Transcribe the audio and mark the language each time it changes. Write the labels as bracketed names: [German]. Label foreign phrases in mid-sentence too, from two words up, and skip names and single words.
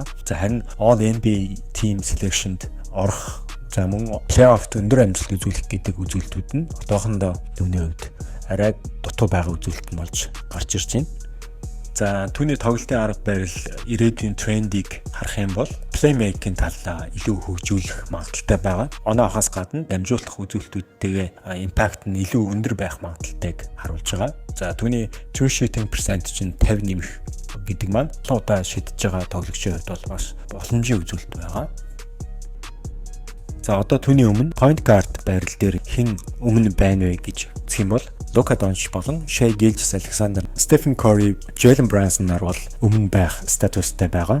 [Mongolian] За харин [English] All NBA Team Selection- [Mongolian] д орох, за мөн playoff-т өндөр амжилт үзүүлэх гэдэг үзүүлэлтүүд нь одоохондоо түүний хувьд арай дутуу байгаа үзүүлэлт нь болж гарч ирж байна. За түүний тоглолтын арга барил ирээдүйн трендийг харах юм бол playmaking талаа илүү хөгжүүлэх магадaltaй байгаа. Оноо авахаас гадна дамжуулах үзүүлэлтүүдтэйгээ impact нь илүү өндөр байх магадaltaйг харуулж байгаа. За түүний [English] true shooting percentage [Mongolian] нь 50 нэмэх гэдэг маань удаа шидэж байгаа тоглогчийн хувьд бол бас боломжийн үзүүлэлт байгаа. За одоо түүний өмнө [English] point guard [Mongolian] байрал дээр хэн өмнө байна вэ гэж үзэх юм бол Luka Doncic болон Shai Gilgeous-Alexander, Stephen Curry, Jalen Brunson нар бол өмнө байх статустай байгаа.